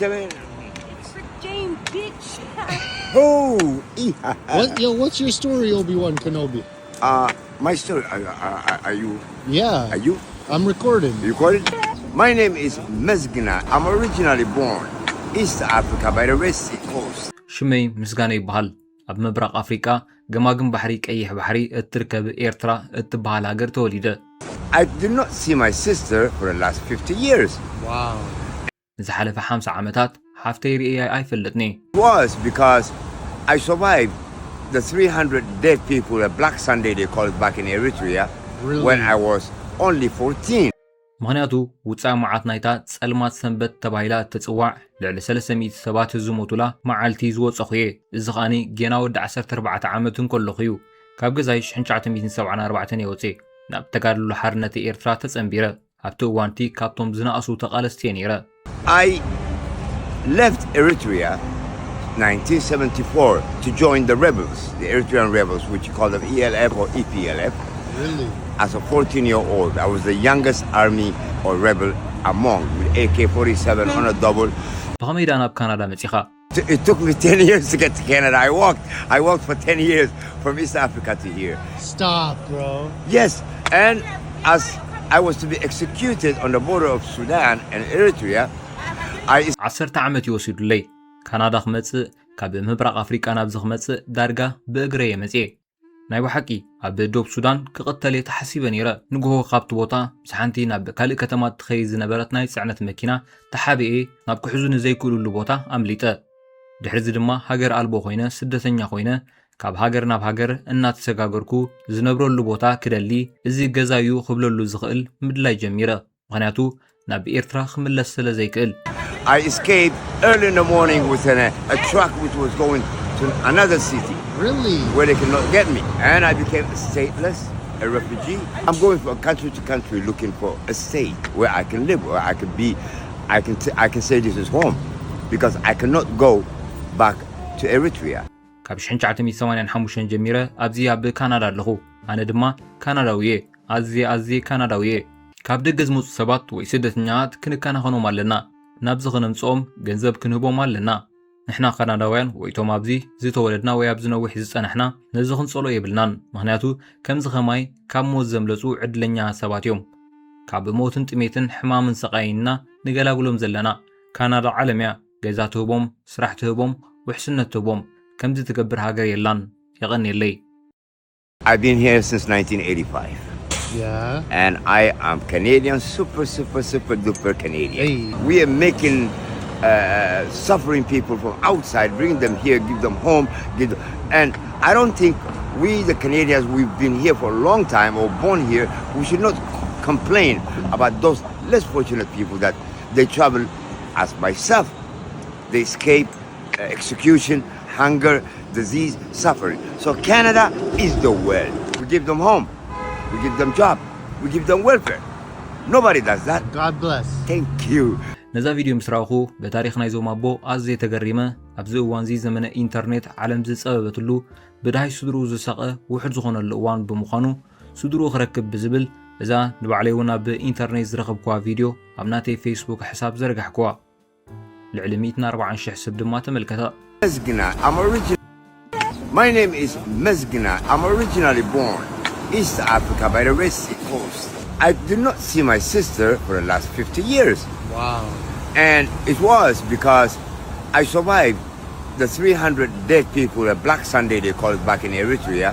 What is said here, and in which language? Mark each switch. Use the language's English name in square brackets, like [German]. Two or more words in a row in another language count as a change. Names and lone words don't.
[English] Game bitch. Oh! What's your story, Obi-Wan Kenobi? My story. Are you? Yeah. Are you? I'm recording. You recorded? My name is Mesgina. I'm originally born East Africa by the Red Sea coast. [Tigrinya] ሽመይ ምስጋነ ይበሃል ኣብ ምብራቕ ኣፍሪቃ ገማግም ባሕሪ ቀይሕ ባሕሪ እትርከብ ኤርትራ እትበሃል ሃገር ተወሊደ [English] I did not see my sister for the last 50 years. Wow. [Tigrinya] ዝሓለፈ 50 ዓመታት ሓፍተይ ርኢያ ኣይፈልጥኒ [English] It was because I survived the 300 dead people, a Black Sunday they call it back in Eritrea, Really? when I was only 14. [Tigrinya] ምክንያቱ ውፃእ መዓት ናይታ ጸልማት ሰንበት ተባሂላ እትጽዋዕ ልዕሊ 300 ሰባት ዝሞቱላ መዓልቲ ዝወፀኹ እየ እዚ ኸኣኒ ጌና ወዲ 14 ዓመት እንከለኹ እዩ ካብ ገዛይ 1974 የወፀ ናብ ተጋድሎ ሓርነት ኤርትራ ተጸንቢረ ኣብቲ እዋንቲ ካብቶም ዝነኣሱ ተቓለስቲ ነይረ [English] I left Eritrea 1974 to join the rebels, the Eritrean rebels, which you call them ELF or EPLF. Really? As a 14-year-old, I was the youngest army or rebel among, with AK-47 on a double. [Tigrinya] ብኸመይዳ ናብ ካናዳ መጺኻ [English] It took me 10 years to get to Canada. I walked for 10 years from East Africa to here. Stop, bro. Yes, and as I was to be executed on the border of Sudan and Eritrea, I [Tigrinya] 10 ዓመት ይወስዱለይ ካናዳ ክመጽእ ካብ ምብራቕ ኣፍሪቃ ናብ ዝኽመጽእ ዳርጋ ብእግረየ መጽእ ናይ ባሕቂ ኣብ ደቡብ ሱዳን ክቕተል ተሓሲበ ነይረ ንግሆ ካብቲ ቦታ ብሓንቲ ናብ ካልእ ከተማ ትኸይ ዝነበረት ናይ ጽዕነት መኪና ተሓቢኤ ናብ ክሕዙን ዘይክእሉሉ ቦታ ኣምሊጠ ድሕሪ እዚ ድማ ሃገር ኣልቦ ኮይነ ስደተኛ ኮይነ ካብ ሃገር ናብ ሃገር እናተሰጋገርኩ ዝነብረሉ ቦታ ክደሊ እዚ ገዛዩ ክብለሉ ዝኽእል ምድላይ ጀሚረ ምክንያቱ ናብ ኤርትራ ክምለስ ስለ ዘይክእል [English] I escaped early in the morning with a truck which was going to another city. Really? Where they could not get me. And I became stateless, a refugee. I'm going from country to country looking for a state where I can live, where I can be, I can say this is home. Because I cannot go back to Eritrea. [Tigrinya] ካብ 1985 ጀሚረ ኣብዚ ኣብ ካናዳ ኣለኹ ኣነ ድማ ካናዳዊ ኣዝየ ካናዳዊ ካብ ደገ ዝመፁ ሰባት ወይ ስደተኛታት ክንከናኸኖም ኣለና ናብዚ ክነምፅኦም ገንዘብ ክንህቦም ኣለና ንሕና ካናዳውያን ወይቶም ኣብዚ ዝተወለድና ወይ ኣብ ዝነዊሕ ዝጸንሕና ነዚ ክንጸሎ የብልናን ምክንያቱ ከምዚ ኸማይ ካብ ሞት ዘምለፁ ዕድለኛ ሰባት እዮም ካብ ሞትን ጥሜትን ሕማምን ሰቃይና ንገላግሎም ዘለና ካናዳ ዓለምያ ገዛ ትህቦም ስራሕ ትህቦም ውሕስነት ትህቦም ከምዚ ትገብር ሃገር የላን የቐንየለይ [English] I've been here since 1985. Yeah. And I am Canadian, super duper Canadian. Hey. We are making suffering people from outside, bring them here, give them home, and I don't think we the Canadians, we've been here for a long time or born here, we should not complain about those less fortunate people that they travel as myself. They escape execution, hunger, disease, suffering. So Canada is the world. We give them home, we give them job, we give them welfare. Nobody does that. God bless. Thank you. [Tigrinya] ነዛ ቪድዮ ምስ ረኣኹ በታሪክ ናይዞም ኣቦ ኣዝየ ተገሪመ ኣብዚ እዋን እዚ ዘመነ ኢንተርኔት ዓለም ዝፀበበትሉ ብዳሃይ ስድርኡ ዝሰቐ ውሕድ ዝኾነሉ እዋን ብምዃኑ ስድርኡ ክረክብ ብዝብል እዛ ንባዕለይ እውን ኣብ ኢንተርኔት ዝረኸብክዋ ቪድዮ ኣብ ናተይ ፌስቡክ ሕሳብ ዘርጋሕክዋ ልዕሊ 140,000 ሰብ ድማ ተመልከታ። [English] My name is Mezgina. I'm originally born East Africa by the Red Sea coast. I did not see my sister for the last 50 years. Wow. And it was because I survived the 300 dead people, a Black Sunday they call it back in Eritrea,